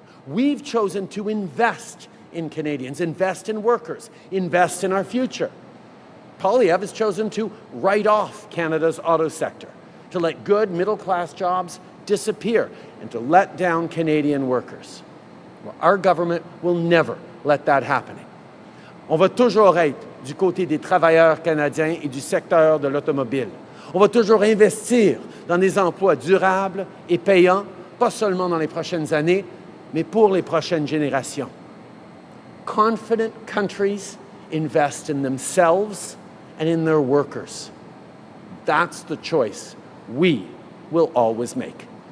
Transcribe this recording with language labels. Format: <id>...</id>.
<en>We've chosen to invest in Canadians, invest in workers, invest in our future. Poilievre has chosen to write off Canada's auto sector, to let good middle-class jobs disappear, and to let down Canadian workers. Well, our government will never let that happen.</en> <fr>On va toujours être du côté des travailleurs canadiens et du secteur de l'automobile. On va toujours investir dans des emplois durables et payants, pas seulement dans les prochaines années, mais pour les prochaines générations.</fr> <en>Confident countries invest in themselves and in their workers. That's the choice we will always make.</en>